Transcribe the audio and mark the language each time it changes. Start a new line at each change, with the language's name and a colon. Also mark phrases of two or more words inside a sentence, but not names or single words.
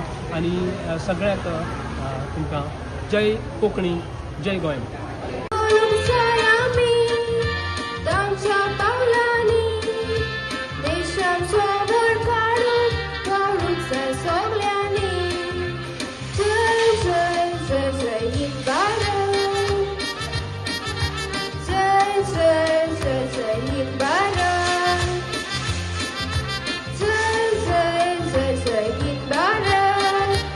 Konkani: आनी सगळ्याक तुमकां जय कोंकणी, जय गोंय. तांच्या पावलांनी देशाचो भर काडून वावरूंक जाय सगल्यांनी.
Hindi: जय जय जय जय हिंद भारत. जय जय जय जय हिंद भारत. जय जय जय जय हिंद भारत.